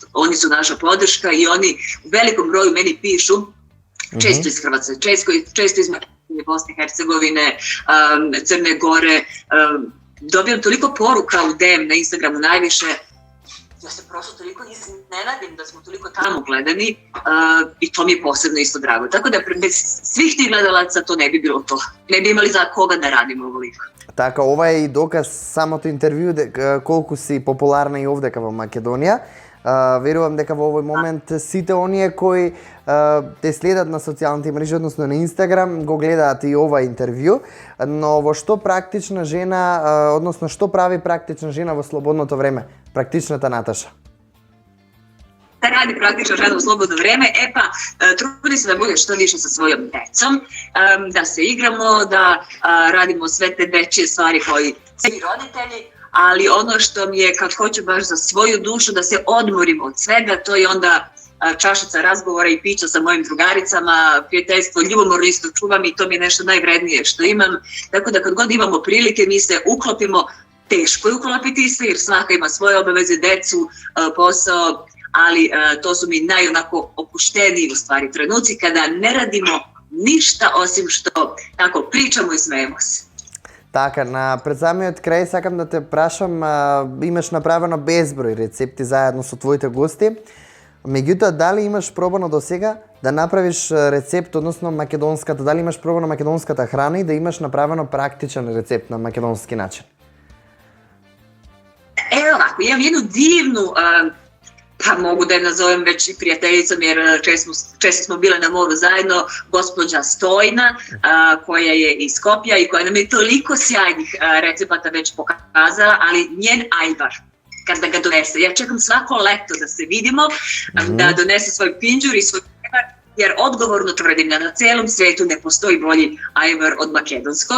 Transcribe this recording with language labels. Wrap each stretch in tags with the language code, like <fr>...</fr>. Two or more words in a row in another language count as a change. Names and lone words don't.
<sr>Oni su naša podrška i oni u velikom broju meni pišu, često iz Hrvatske, često iz Bosne i Hercegovine, Crne Gore. Dobijam toliko poruka u DM na Instagramu najviše, ja se prosto toliko iznenadim da smo toliko tamo gledani i to mi je posebno isto drago. Tako da bez svih tih gledalaca to ne bi bilo to. Ne bi imali za koga da radimo ovoliko.</sr> <mk>Така, ова е и доказ самото интервју колку си популарна и овдека во Македонија. Верувам дека во овој момент сите оние кои те следат на социјалните мрежи, односно на Инстаграм, го гледаат и ова интервју, но во што практична жена, односно што прави практична жена во слободното време? Практичната Наташа.</mk> <sr>Da radi praktično žena u slobodno vreme, trudi se da bude što više sa svojom decom, da se igramo, da radimo sve te dečje stvari koji svi roditelji, ali ono što mi je kad hoću baš za svoju dušu da se odmorim od svega, to je onda čašica razgovora i pića sa mojim drugaricama, prijateljstvo, ljubomorno isto čuvam i to mi je nešto najvrednije što imam, tako da kad god imamo prilike mi se uklopimo, teško je uklopiti se jer svaka ima svoje obaveze, decu, posao, ali to su mi najonako opušteniji u stvari trenuci kada ne radimo ništa osim što tako pričamo и смеемо се.</sr> <mk>Така, пред самиот крај сакам да те прашам, имаш направено безброј рецепти заедно со твоите гости. Меѓутоа, дали имаш пробано до сега да направиш рецепт, односно македонската, дали имаш пробано македонската храна и да имаш направено практичен рецепт на македонски начин?</mk> <sr>Evo ovako, imam jednu divnu, pa mogu da je nazovem već i prijateljicom jer često smo bile na moru zajedno, gospođa Stojna, koja je iz Skopja i koja nam je toliko sjajnih recepata već pokazala, ali njen ajvar, kada ga donese, ja čekam svako leto da se vidimo, da donese svoj pinđur i svoj ajvar, jer odgovorno tvrdim da na celom svetu ne postoji bolji ajvar od makedonskog.</sr>